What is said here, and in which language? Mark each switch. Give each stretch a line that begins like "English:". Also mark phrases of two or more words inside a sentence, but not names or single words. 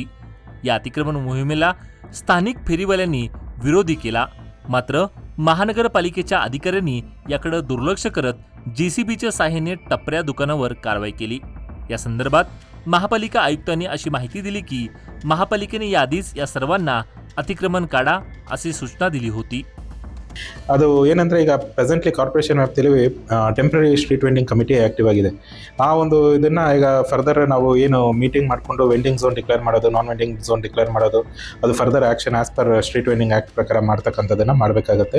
Marathi: या अतिक्रमण मोहिमेला स्थानिक फेरीवाल्यांनी विरोधी केला, मात्र महानगरपालिकेच्या अधिकाऱ्यांनी याकडे दुर्लक्ष करत जेसीबीच्या सहाय्याने टपऱ्या दुकानावर कारवाई केली। या संदर्भात महापालिका आयुक्तांनी अशी माहिती दिली की महापालिकेने याआधीच या सर्वांना अतिक्रमण काढा अशी सूचना दिली होती।
Kannada: ಅದು ಏನಂದ್ರೆ, ಈಗ ಪ್ರೆಸೆಂಟ್ಲಿ ಕಾರ್ಪೊರೇಷನ್ ವ್ಯಾಪ್ತಿಯಲ್ಲಿ
English: temporary street vending committee active
Kannada: ಆಗಿದೆ। ಆ ಒಂದು ಇದನ್ನ ಈಗ ಫರ್ದರ್ ನಾವು ಏನು ಮೀಟಿಂಗ್ ಮಾಡಿಕೊಂಡು
English: vending zone declare
Kannada: ಮಾಡೋದು,
English: non vending zone declare
Kannada: ಮಾಡೋದು, ಅದು
English: further action as per street vending act
Kannada: ಪ್ರಕಾರ ಮಾಡ್ತಕ್ಕಂಥದ್ದನ್ನ ಮಾಡಬೇಕಾಗುತ್ತೆ।